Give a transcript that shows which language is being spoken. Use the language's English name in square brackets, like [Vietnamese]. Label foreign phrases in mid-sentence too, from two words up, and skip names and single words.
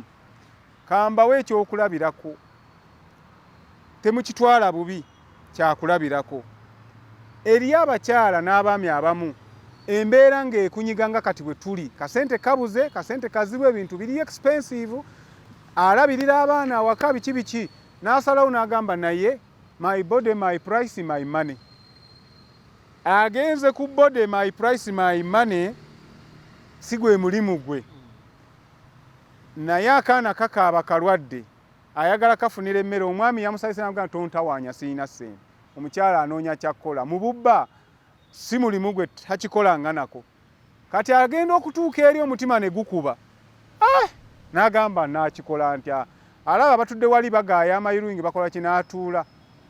[Ganda] kambawo ekyokulabirako temukitwala bubi kyakulabirako eri abakyala n'abaami abamu embeera ng'ekunyiga nga kati bwe tuli kasente kabuze kasente kazibu ebintu biri expensive alabirira abaana awaka biki n'asalawo n'agamba naye [English] my body my price my money [Ganda] agenze ku body my price my money si gwe mulimu gwe naye akaana kakaaba kalwadde ayagala kafunira emmere omwami yamusabise n'amugamba tontawaanya sirina ssente omukyala anoonya kyakkola mu bubba si mulimu gwe takikola nako kati agenda okutuuka eri omutima ne gukuba n'agamba nakikola ntya alaba batudde wali bagaaya amayirungi bakola kinaatuula n'ababuuza